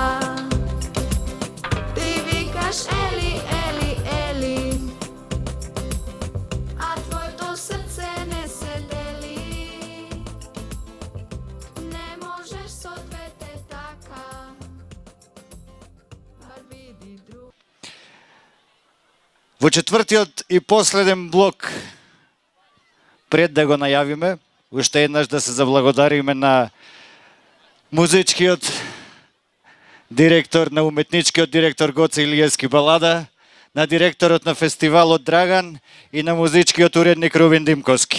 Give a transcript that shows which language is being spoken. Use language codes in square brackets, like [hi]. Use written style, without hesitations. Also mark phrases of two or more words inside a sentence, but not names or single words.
[mk] Ти викаш Ели, Ели, Ели, а твоје то срце не се дели. Не можеш с одвете така, бар види другар. Во четвртиот и последен блок, пред да го најавиме, уште еднаш да се заблагодариме на музичкиот директор, на уметничкиот директор Гоце Илиевски Балада, на директорот на фестивалот Драган и на музичкиот уредник Рувин Димковски.